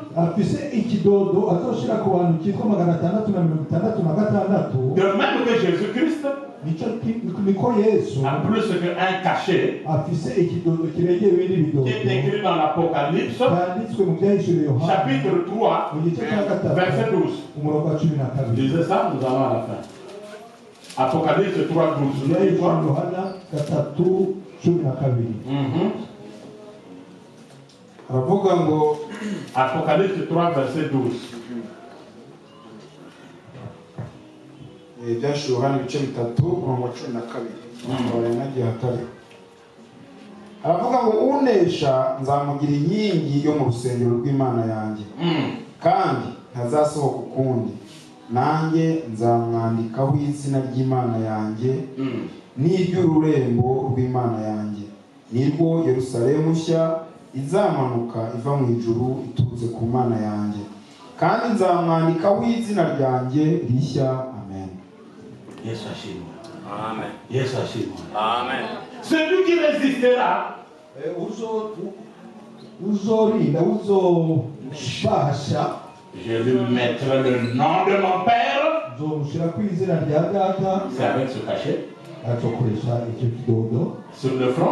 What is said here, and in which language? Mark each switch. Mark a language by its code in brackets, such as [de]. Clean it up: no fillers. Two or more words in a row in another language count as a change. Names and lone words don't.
[fr] De même que Jésus-Christ a plus qu'un cachet qui est écrit dans l'Apocalypse, chapitre 3, verset 12. Lisez ça, nous allons à la fin. Apocalypse 3, 12. Apocalypse 3, verset 12. [rw] Ibyashuhana ibice bitatu umurongo wa 12 aravuga ngo unesha nzamugira inkingi yo mu rusengero rw'Imana yanjye kandi ntazasohoka ukundi nanjye nzamwandikaho izina ry'Imana yanjye n'iry'ururembo rw'Imana yanjye nirwo Yerusalemu nshya izamanuka iva mu ijuru iturutse ku Mana yanjye kandi nzamwandikaho izina ryanjye rishya. Yesu ashimwe. Amen. Yesu ashimwe. Amen. [fr] Celui qui résistera, je lui mettrai le nom de mon Père. C'est avec ce cachet. Sur le front.